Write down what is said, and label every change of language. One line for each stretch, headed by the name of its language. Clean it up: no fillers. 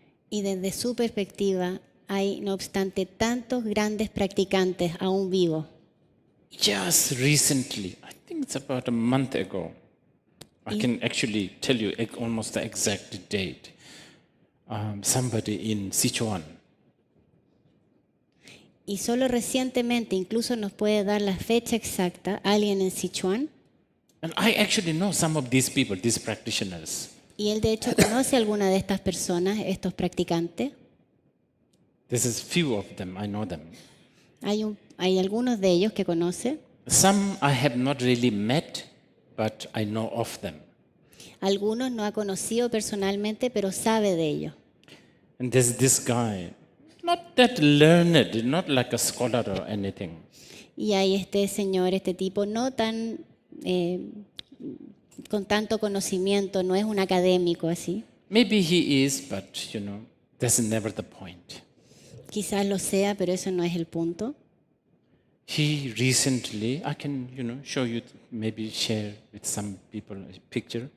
Spanish: Y desde su perspectiva, hay, no obstante, tantos grandes practicantes aún vivos.
English: Just recently, I think it's about a month ago, I can actually tell you almost the exact date. Somebody in Sichuan.
Spanish: Y solo recientemente, incluso nos puede dar la fecha exacta, alguien en Sichuan.
English: And I actually know some of these people, these practitioners.
Spanish: Y él de hecho conoce a alguna de estas personas, estos practicantes.
English: This is few of them, I know them.
Spanish: Hay algunos de ellos que conoce.
English: Some I have not really met, but I know of them.
Spanish: Algunos no ha conocido personalmente, pero sabe de ellos.
English: And there's this guy, not that learned, not like a scholar or anything.
Spanish: Y hay este señor, este tipo, no tan con tanto conocimiento, no es un académico así.
English: Maybe he is, but that's never the point.
Spanish: Quizás lo sea, pero eso no es el punto.
English: He recently, I can, show you, maybe share with some people a picture.